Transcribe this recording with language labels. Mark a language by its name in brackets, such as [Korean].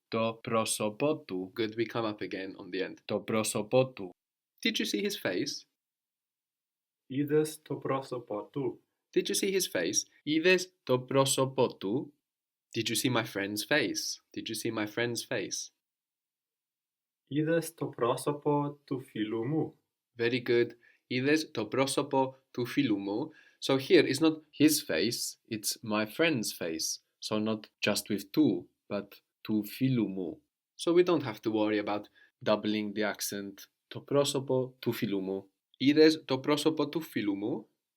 [Greek] To prosopo tu. [English] Good, we come up again on the end. [Greek] To prosopo tu. [English] Did you see his face? [Greek] Είδες το πρόσωπό του. [English] Did you see his face? [Greek] Είδες το πρόσωπο του? [English] Did you see my friend's face? Did you see my friend's face? [Greek] Είδες το πρόσωπο του φίλου μου. [English] Very good. [Greek] Είδες το πρόσωπο του φίλου μου. [English] So here it's not his face, it's my friend's face. So not just with tu, but [Greek] του φίλου μου. [English] So we don't have to worry about doubling the accent. [Greek] Το πρόσωπο του φίλου μου. Είδες το πρόσωπο του φίλου μου.